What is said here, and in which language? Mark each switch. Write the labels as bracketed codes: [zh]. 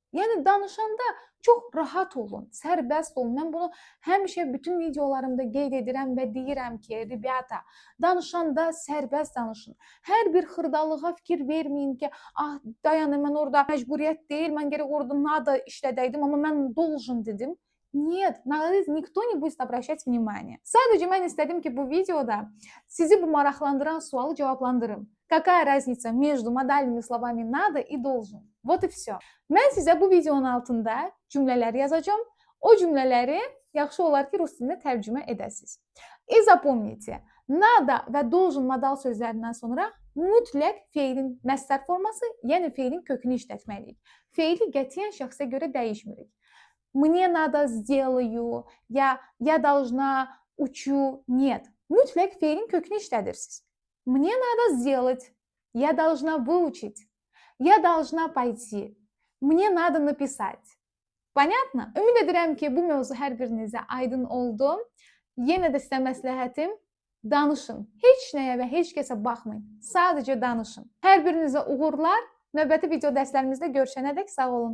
[az] Yəni danışanda çox rahat olun, sərbəst olun. Mən bunu həmişə bütün videolarımda qeyd edirəm və deyirəm ki, rебята, danışanda sərbəst danışın. Hər bir xırdalığa fikir verməyin ki, dayanın, mən orada məcburiyyət deyil, mən gərək orada надо işlədəydim, amma mən должен dedim. [ru] Нет, никто не будет обращать внимание. [az] Sadəcə mən istədim ki, bu videoda sizi bu maraqlandıran sualı cavablandırım. [ru] Какая разница между модальными словами надо и должен? Вот и все. [az] Mən sizə bu videonun altında cümlələr yazacağım. O cümlələri yaxşı olar ki, rus dilində tərcümə edəsiniz. [ru] И запомните, [az] надо və должен modal sözlərindən sonra mütləq feilin məsdər forması, yəni feilin kökünü işlətməliyik. Feili qətiyyən şəxsə görə dəyişmirik. [ru] Мне надо сделаю, я должна учу, нет. [az] Mütləq feilin kökünü işlədirsiniz. [ru] Мне надо сделать, я должна выучить, я должна пойти, мне надо написать. Понятно? [az] Ümid edirəm ki, bu mövzu hər birinizə aydın oldu. Yenə də sizə məsləhətim, danışın. Heç nəyə və heç kəsə baxmayın. Sadəcə danışın. Hər birinizə uğurlar. Növbəti video dərslərimizdə görüşənədək sağ olun.